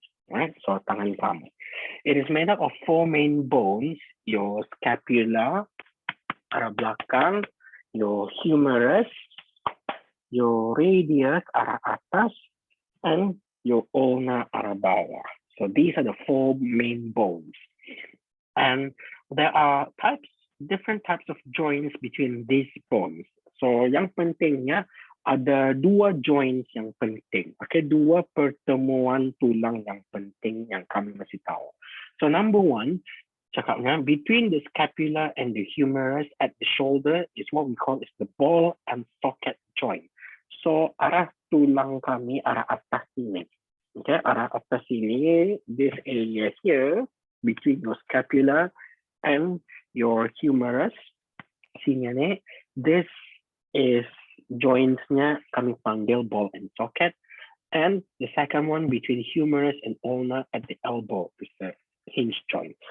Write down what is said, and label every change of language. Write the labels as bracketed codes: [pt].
[en] Right, so tangan kamu. It is made up of four main bones: your scapula, [ms] arah belakang, [en] your humerus, your radius, [ms] arah atas, [en] and your ulna, [ms] arah bawah. [en] So these are the four main bones. And there are different types of joints between these bones. [ms] So yang pentingnya ada dua joints yang penting. Okay, dua pertemuan tulang yang penting yang kami masih tahu. [en] So number one, cakapnya between the scapula and the humerus at the shoulder is what we call is the ball and socket joint. [ms] So arah tulang kami arah atas sini. [en] Okay, arah atas sini, this area here between your scapula and your humerus, sini ni, this is jointsnya [ms] kami panggil [en] ball and socket, and the second one between humerus and ulna at the elbow is the hinge joint.